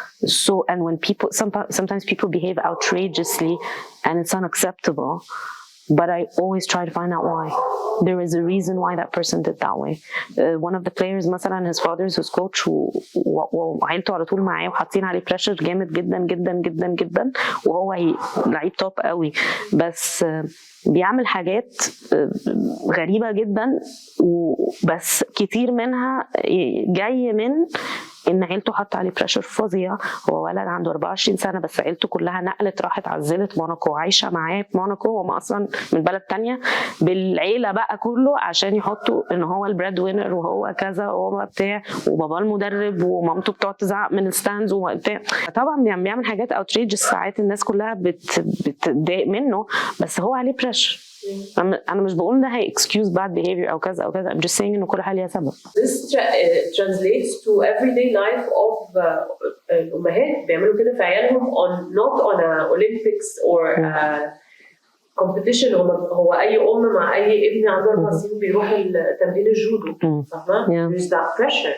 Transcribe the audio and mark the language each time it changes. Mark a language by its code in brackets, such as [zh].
[en] So, and when people, sometimes people behave outrageously and it's unacceptable, but I always try to find out why. There is a reason why that person did that way. One of the players [ar] مثلا [en] his father is his coach [ar] وعيلته على طول معاه وحاطين عليه pressure جامد جدا جدا جدا جدا, وهو لعيب توب قوي, بس بيعمل حاجات غريبة جدا, وبس كتير منها جاي من ان عيلته حط عليه بريشر فظيع. هو ولد عنده 24 سنه بس عيلته كلها نقلت راحت عزلت موناكو وعايشه معاه في موناكو, وهم اصلا من بلد تانية بالعيله بقى كله عشان يحطوا ان هو البريد وينر وهو كذا وهو بتاع, وباباه المدرب ومامته بتقعد تزعق من الستاندز وبتاع. طبعا بيعمل حاجات اوتريجز ساعات الناس كلها بتضايق منه, بس هو عليه بريشر. أنا مش بقول ده هي [en] excuse bad behavior [ar] أو كذا أو كذا. [en] I'm just saying [ar] إنه كل حاجة ليها سبب. [en] This translates to everyday life of [ar] الأمهات بيعملوا كده في عيالهم [en] not on a Olympics or competition. [ar] هو أي أم مع أي ابن عنده 4 سنين بيروح تمرين الجودو, فاهمة؟ [en] There's that pressure.